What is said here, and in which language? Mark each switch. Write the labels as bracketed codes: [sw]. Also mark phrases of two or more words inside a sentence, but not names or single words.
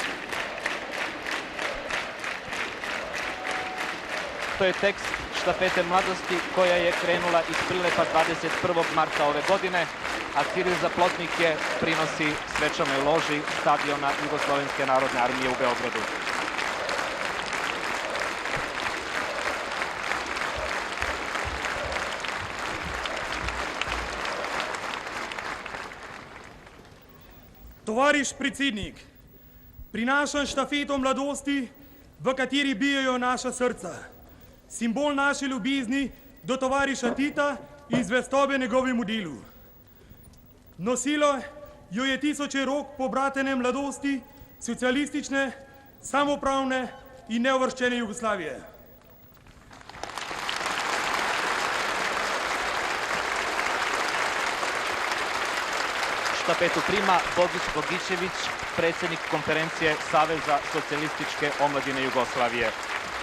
[sr] To je tekst štafete mladosti koja je krenula iz Prilepa 21. marta ove godine, a Ciril Zaplotnik je prinosi svečanoj loži stadiona Jugoslovenske narodne armije u Beogradu. [sl] Tovariš predsednik, prinašam štafeto mladosti, v kateri bijajo naša srca. Simbol naše ljubezni do tovariša Tita in zvestobe njegovemu delu. Nosilo jo je tisoče rok pobratene mladosti socialistične, samoupravne in neuvrščene Jugoslavije. [bs] Štafetu prima Bogić Bogićević, predsjednik konferencije Saveza socijalističke omladine Jugoslavije.